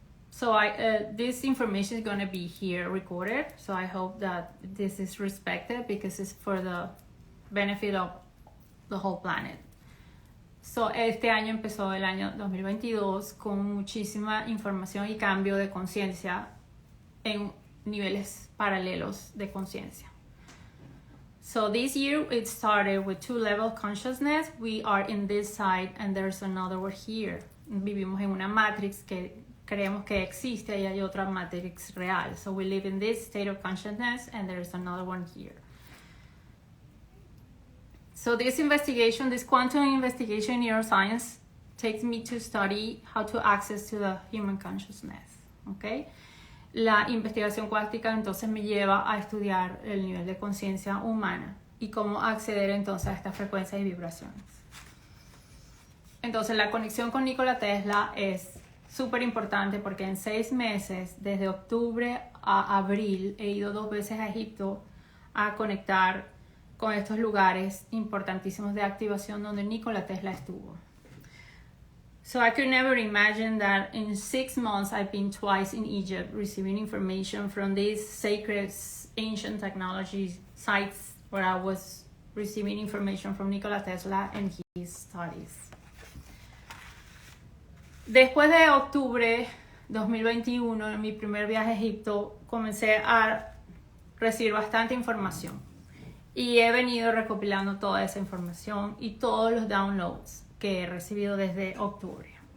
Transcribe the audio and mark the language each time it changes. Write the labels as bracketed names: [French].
[English] So this information is going to be here recorded. So I hope that this is respected because it's for the benefit of the whole planet. [Spanish] So este año empezó el año 2022 con muchísima información y cambio de conciencia en niveles paralelos de conciencia. [English] So this year it started with 2-level consciousness. We are in this side and there's another one here. [Spanish] Vivimos en una matrix que creemos que existe y hay otra matrix real. [English] So we live in this state of consciousness and there's another one here. So this investigation, this quantum investigation in neuroscience, takes me to study how to access to the human consciousness. Okay? [Spanish] La investigación cuántica entonces me lleva a estudiar el nivel de conciencia humana y cómo acceder entonces a estas frecuencias y vibraciones. Entonces la conexión con Nikola Tesla es súper importante porque en 6 meses, desde octubre a abril, he ido 2 veces a Egipto a conectar con estos lugares importantísimos de activación donde Nikola Tesla estuvo. [English] So I could never imagine that in 6 months I've been twice in Egypt receiving information from these sacred ancient technology sites where I was receiving information from Nikola Tesla and his studies. [Spanish] Después de octubre 2021, en mi primer viaje a Egipto, comencé a recibir bastante información y he venido recopilando toda esa información y todos los downloads que he recibido desde octubre.